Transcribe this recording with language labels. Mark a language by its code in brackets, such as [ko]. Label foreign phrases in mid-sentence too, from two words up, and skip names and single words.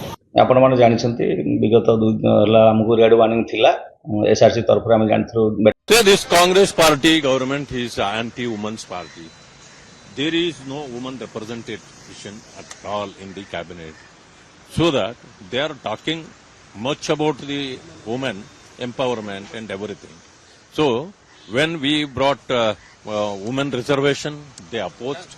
[or] ଆପଣମାନେ ଜାଣିଛନ୍ତି ବିଗତ 2 ଦିନ ହେଲା ଆମକୁ [en] red warning [or] ଥିଲା ଏସ୍ଆର୍ସି ତରଫରୁ ଆମେ ଜାଣିଥିଲୁ। [en] This Congress party government is anti-women's party. There is no woman representation at all in the cabinet. So that they are talking much about the women empowerment and everything. So when we brought women reservation, they opposed.